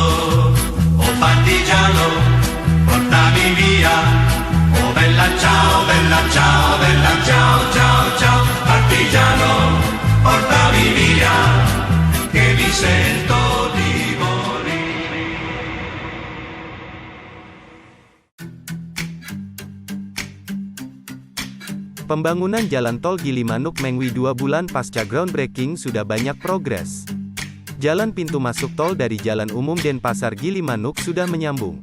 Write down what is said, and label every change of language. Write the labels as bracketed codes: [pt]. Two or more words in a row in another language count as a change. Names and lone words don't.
[it] Oh partigiano, portami via, oh bella ciao, bella ciao, bella ciao, ciao, ciao. Partigiano, portami via, che mi sento di morire. [id] Pembangunan Jalan Tol Gilimanuk-Mengwi 2 bulan pasca groundbreaking sudah banyak progres. Jalan pintu masuk tol dari Jalan Umum Denpasar Gilimanuk sudah menyambung.